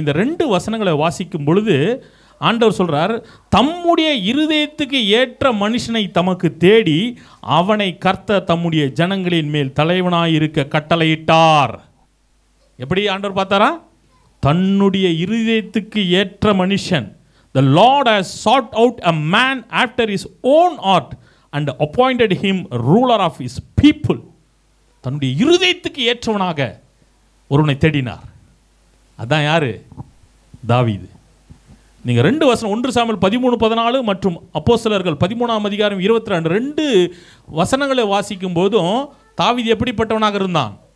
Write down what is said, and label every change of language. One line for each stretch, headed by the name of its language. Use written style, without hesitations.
Tamil: இந்த 2 வசனங்களை வாசிக்கும் பொழுது ஆண்டவர் சொல்றார், தம்முடைய இருதயத்துக்கு ஏற்ற மனுஷனை தமக்கு தேடி அவனை கர்த்தர் தம்முடைய ஜனங்களின் மேல் தலைவனாயிருக்க கட்டளையிட்டார். எப்படி ஆண்டவர் பார்த்தாரா? தன்னுடைய இருதயத்துக்கு ஏற்ற மனுஷன்.
English: The Lord has sought out a man after his own heart and appointed him ruler of his people.
Tamil: தன்னுடைய இருதயத்துக்கு ஏற்றவனாக ஒருவனை தேடினார். அதான் யாரு? தாவீது. நீங்க 2 வசனம் 1 சாமுவேல் 13:14 மற்றும் அப்போஸ்தலர்கள் 13:22 2 வசனங்களை வாசிக்கும் போதும் தாவீது எப்படிப்பட்டவனாக இருந்தான்?